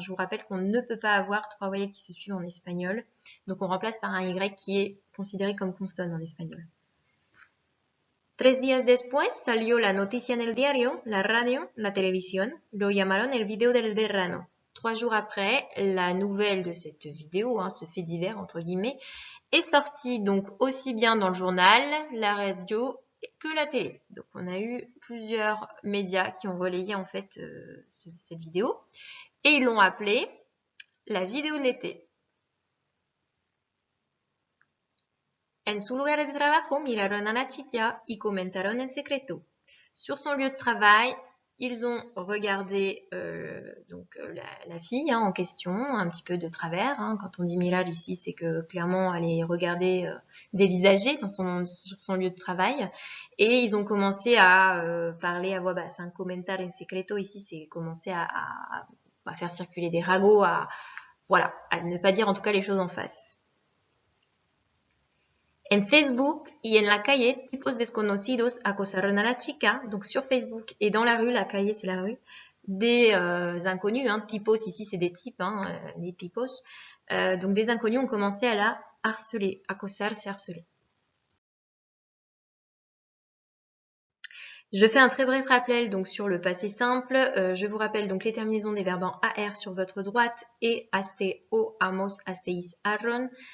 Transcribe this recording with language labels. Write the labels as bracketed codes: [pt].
[fr] Je vous rappelle qu'on ne peut pas avoir trois voyelles qui se suivent en espagnol, donc on remplace par un y qui est considéré comme consonne en espagnol. [es] 3 días después salió la noticia en el diario, la radio, la televisión, lo llamaron el video del verano. [fr] 3 jours après, la nouvelle de cette vidéo, hein, ce fait divers entre guillemets, est sortie donc aussi bien dans le journal, la radio que la télé. Donc on a eu plusieurs médias qui ont relayé en fait cette vidéo et ils l'ont appelée la vidéo de l'été. [es] En su lugar de trabajo miraron a la chica y comentaron en secreto. [fr] Sur son lieu de travail, ils ont regardé la fille hein, en question, un petit peu de travers. Hein. Quand on dit mirar ici, c'est que clairement elle est regardée dévisagée sur son lieu de travail. Et ils ont commencé à parler à voix basse. Un [es] comentar en secreto [fr] ici, c'est commencer à faire circuler des ragots, à ne pas dire en tout cas les choses en face. [es] En Facebook y en la calle, tipos desconocidos acosaron a la chica. [fr] Donc sur Facebook et dans la rue, la calle c'est la rue, des inconnus, hein, typos ici c'est des types, hein, des typos. Donc des inconnus ont commencé à la harceler. Acosar c'est harceler. Je fais un très bref rappel donc sur le passé simple. Je vous rappelle donc les terminaisons des verbes en AR sur votre droite et aste, o, amos, asteis, arron.